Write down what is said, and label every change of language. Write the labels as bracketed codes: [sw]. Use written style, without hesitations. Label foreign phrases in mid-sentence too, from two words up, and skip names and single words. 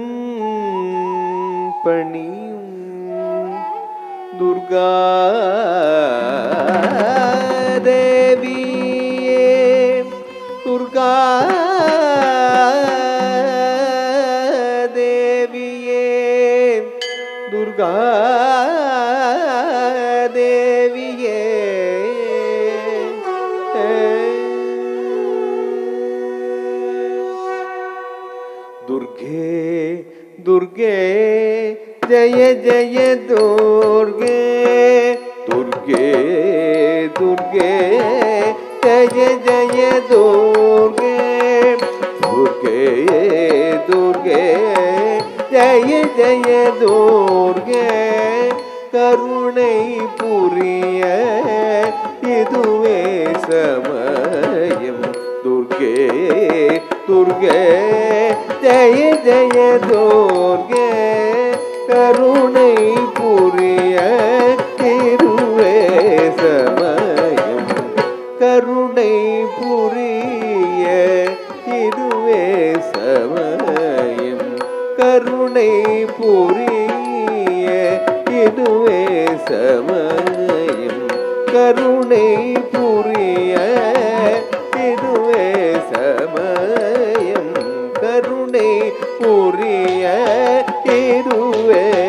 [ta] பணியும் துர்கா தேவியே துர்கா தேவியே துர்கா [hi] தேவியே दुर्गे दुर्गे जय जय दुर्गे दुर्गे दुर्गे जय जय दुर्गे दुर्गे दुर्गे जय जय दुर्गे [ta] கருணை புரிய இதுவே [hi] சமயம் दुर्गे दुर्गे जय जय दुर्गे [ta] करुणை புரிய இதுவே சமயம் கருணை புரிய இதுவே சமயம் கருணை புரிய இதுவே சமயம் கருணை புரிய இதுவே சமயம் கருணை புரிய இதுவே